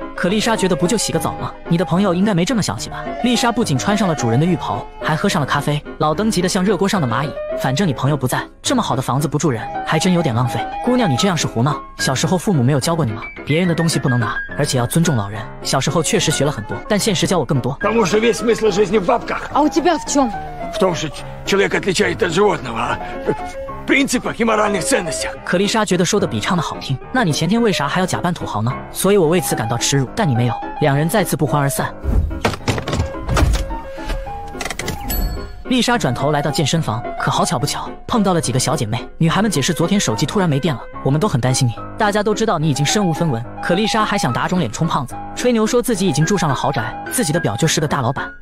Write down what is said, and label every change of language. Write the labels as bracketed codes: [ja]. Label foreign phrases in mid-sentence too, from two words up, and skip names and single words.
[zh] 可丽莎觉得不就洗个澡吗？你的朋友应该没这么小气吧？丽莎不仅穿上了主人的浴袍，还喝上了咖啡。老登急得像热锅上的蚂蚁，反正你朋友不在，这么好的房子不住人，还真有点浪费。姑娘，你这样是胡闹，小时候父母没有教过你吗？别人的东西不能拿，而且要尊重老人。小时候确实学了很多，但现实教我更多。 [ru] Потому что весь смысл жизни в бабках. А у тебя в чем? В том, что человек отличает от животного. В принципах и моральных ценностях. [zh] 可丽莎觉得说的比唱的好听，那你前天为啥还要假扮土豪呢？所以我为此感到耻辱，但你没有。两人再次不欢而散。丽莎转头来到健身房，可可好巧不巧，碰到了几个小姐妹。女孩们解释昨天手机突然没电了，我们都很担心你。大家都知道你已经身无分文，可丽莎还想打肿脸充胖子，吹牛说自己已经住上了豪宅，自己的表就是个大老板。